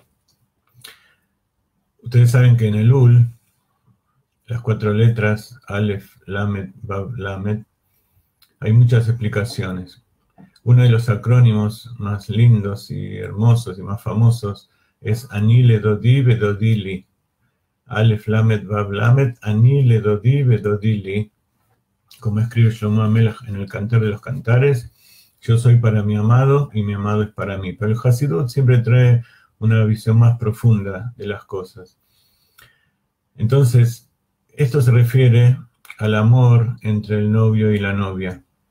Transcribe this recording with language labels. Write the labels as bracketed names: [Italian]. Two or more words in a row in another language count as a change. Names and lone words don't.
[Spanish] Ustedes saben que en el UL, las 4 letras, Aleph, Lamed, Bab, Lamed, hay muchas explicaciones. Uno de los acrónimos más lindos y hermosos y más famosos es [Hebrew] אני לדודי ודודי לי. [Spanish] Aleph, Lamed, Bab, Lamed, [Hebrew] אני לדודי ודודי לי. [Spanish] Como escribe Shlomo Amelach en el Cantar de los Cantares, yo soy para mi amado y mi amado es para mí. Pero el Hasidut siempre trae una visión más profunda de las cosas. Entonces, esto se refiere al amor entre el novio y la novia.